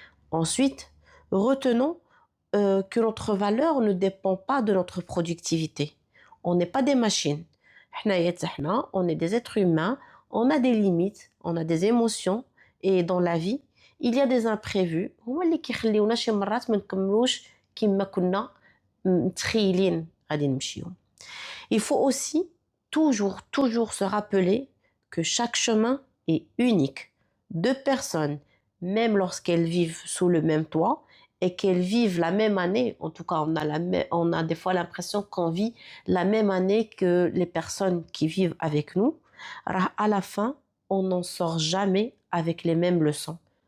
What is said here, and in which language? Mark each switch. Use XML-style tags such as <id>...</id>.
<fr>Ensuite, retenons que notre valeur ne dépend pas de notre productivité. On n'est pas des machines. On est des êtres humains, on a des limites, on a des émotions, et dans la vie, il y a des imprévus.</fr> <ar>هما اللي كيخليونا شي مرات ما نكملوش كما كنا متخيلين غادي نمشيو.</ar> <fr>Il faut aussi toujours se rappeler que chaque chemin est unique. Deux personnes, même lorsqu'elles vivent sous le même toit et qu'elles vivent la même année, en tout cas on a des fois l'impression qu'on vit la même année que les personnes qui vivent avec nous, à la fin, on n'en sort jamais avec les mêmes leçons.</fr>